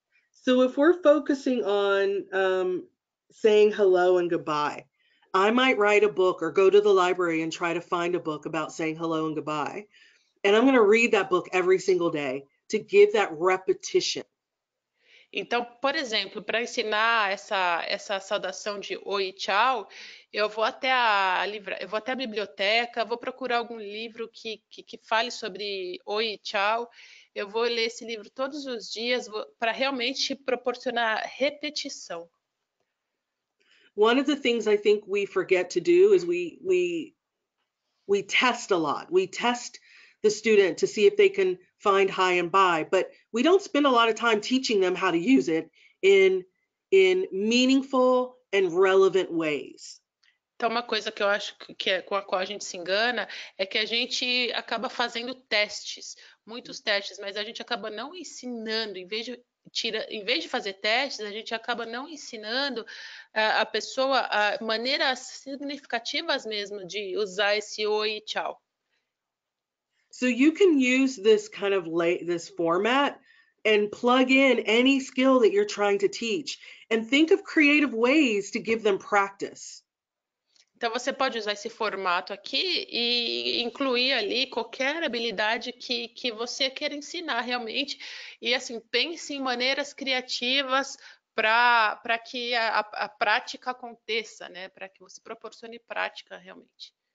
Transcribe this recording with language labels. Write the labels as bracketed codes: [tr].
[en] So if we're focusing on saying hello and goodbye, I might write a book or go to the library and try to find a book about saying hello and goodbye. And I'm going to read that book every single day to give that repetition. [pt] Então, por exemplo, para ensinar essa saudação de oi e tchau, eu vou até a biblioteca, vou procurar algum livro que fale sobre oi e tchau. Eu vou ler esse livro todos os dias para realmente proporcionar repetição. [en] One of the things I think we forget to do is we test a lot. We test the student to see if they can find hi and bye, but we don't spend a lot of time teaching them how to use it in meaningful and relevant ways. [pt] Então, uma coisa que eu acho que com a qual a gente se engana é que a gente acaba fazendo testes, muitos testes, mas a gente acaba não ensinando, em vez de fazer testes, a gente acaba não ensinando a pessoa maneiras significativas mesmo de usar esse oi e tchau. [en] So you can use this kind of this format and plug in any skill that you're trying to teach and think of creative ways to give them practice. [pt] Então, você pode usar esse formato aqui e incluir ali qualquer habilidade que você queira ensinar realmente. E, assim, pense em maneiras criativas para que a prática aconteça, né? Para que você proporcione prática realmente.